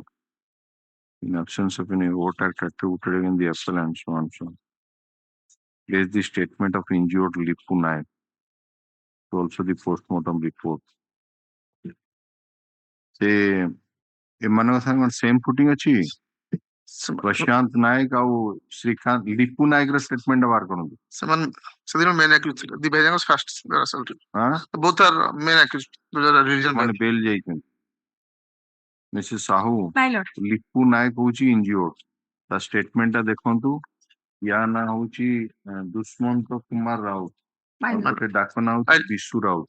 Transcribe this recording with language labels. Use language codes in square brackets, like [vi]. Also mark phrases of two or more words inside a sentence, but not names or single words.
[en] In absence of any overt act attributed in the appellant, so on so on. Place the statement of injured Lipu Naik to also the postmortem report. [or] ସେ ଏମାନଙ୍କ ସାଙ୍ଗେ କଣ [en] same footing [or] ଅଛି ପ୍ରଶାନ୍ତ ନାୟକ ଆଉ ଶ୍ରୀକାନ୍ତ ଲିପୁ ନାୟକର ଷ୍ଟେଟମେଣ୍ଟ ବାହାର କରନ୍ତୁ ସେମାନେ ସେଦିନ [en] main accused [or] ଥିଲେ ଦି ଭାଇ ଯାକ [en] first both are main accused [or] ମାନେ ବେଲ୍ ଯାଇଛନ୍ତି ମିସେସ୍ ସାହୁ ଲିପୁ ନାୟକ ହଉଛି ଇଞ୍ଜିଓର୍ଡ ତା ଷ୍ଟେଟମେଣ୍ଟଟା ଦେଖନ୍ତୁ ୟା ନାଁ ହଉଛି ଦୁଷ୍ମନ୍ତ କୁମାର ରାଉତ ଗୋଟେ ଡାକ ନାଁ ହଉଛି ବିଶୁ ରାଉତ